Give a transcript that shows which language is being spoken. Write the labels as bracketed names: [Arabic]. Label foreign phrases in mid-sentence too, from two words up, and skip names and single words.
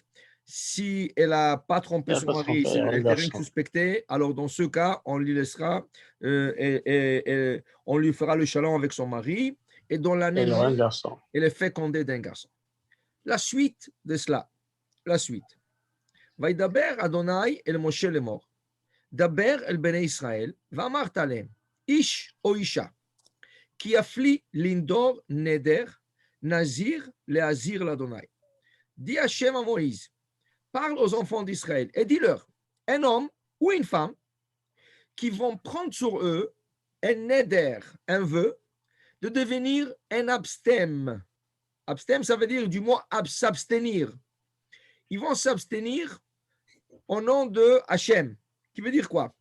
[French] Si elle n'a pas trompé son mari, si elle n'est rien suspectée, alors dans ce cas, on lui laissera et on lui fera le shalom avec son mari. Et dans l'année même, elle est fécondée d'un garçon. La suite de cela, la suite. [Hebrew] וידבר אדוני אל משה לאמור, דבר אל בני ישראל, ואמרת להם, איש או אישה, כי יפלי לנדור נדר, נזיר להזיר לאדוני. [French] Dis Hachem à Moïse, parle aux enfants d'Israël et dis-leur, un homme ou une femme qui vont prendre sur eux un neder, un vœu, de devenir un abstème. Abstème, ça veut dire du mot s'abstenir. Ils vont s'abstenir au nom de Hachem, qui veut dire quoi?